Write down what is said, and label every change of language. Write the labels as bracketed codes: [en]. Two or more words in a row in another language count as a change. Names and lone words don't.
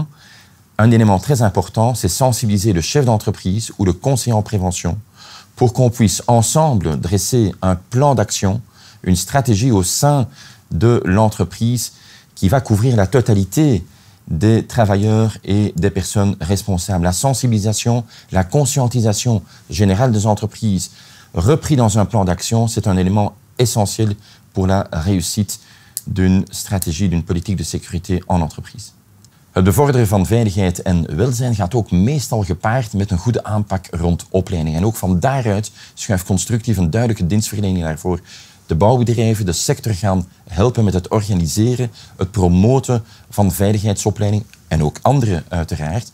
[fr] Un élément très important, c'est sensibiliser le chef d'entreprise ou le conseiller en prévention pour qu'on puisse ensemble dresser un plan d'action, une stratégie au sein de l'entreprise qui va couvrir la totalité des travailleurs et des personnes responsables. La sensibilisation, la conscientisation générale des entreprises, repris dans un plan d'action, c'est un élément essentiel pour la réussite d'une stratégie, d'une politique de sécurité en entreprise. [nl] Het bevorderen van veiligheid en welzijn gaat ook meestal gepaard met een goede aanpak rond opleiding. En ook van daaruit schuift Constructif een duidelijke dienstverlening daarvoor. De bouwbedrijven, de sector gaan helpen met het organiseren, het promoten van veiligheidsopleiding en ook anderen uiteraard.